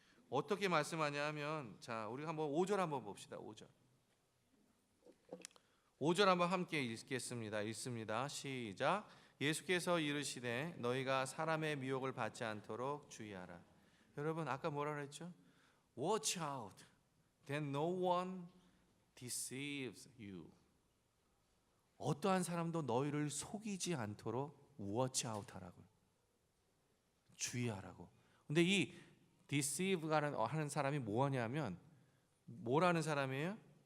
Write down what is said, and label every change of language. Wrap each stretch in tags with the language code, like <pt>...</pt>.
<ko>어떻게 말씀하냐 하면, 자, 우리 한번 5절 한번 봅시다. 5절 한번 함께 읽겠습니다. 읽습니다. 시작. 예수께서 이르시되 너희가 사람의 미혹을 받지 않도록 주의하라. 여러분, 아까 뭐라 그랬죠?</ko> <en>Watch out that no one deceives you.</en> <ko>어떠한 사람도 너희를 속이지 않도록</ko> <en>watch out</en> <ko>하라고요. 주의하라고. 근데 이 deceive 하는 사람이 뭐냐면, 뭐라는 사람이에요?</ko>